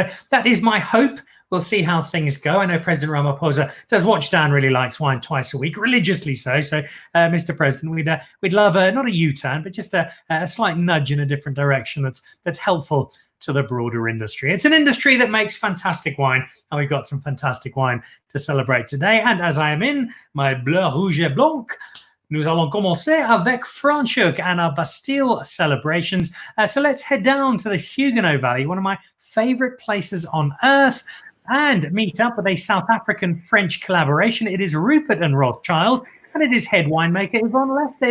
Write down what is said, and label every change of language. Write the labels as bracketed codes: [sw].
[en] So that is my hope. We'll see how things go. I know President Ramaphosa does watch Dan really likes wine twice a week, religiously so. So, Mr. President, we'd love not a U-turn, but just a slight nudge in a different direction that's helpful to the broader industry. It's an industry that makes fantastic wine, and we've got some fantastic wine to celebrate today. And as I am in my [fr] Bleu Rouge et Blanc, Nous allons commencer avec Franschhoek [en] and our Bastille celebrations. So let's head down to the Huguenot Valley, one of my favorite places on earth, and meet up with a South African-French collaboration. It is Rupert and Rothschild, and it is head winemaker Yvonne Lester.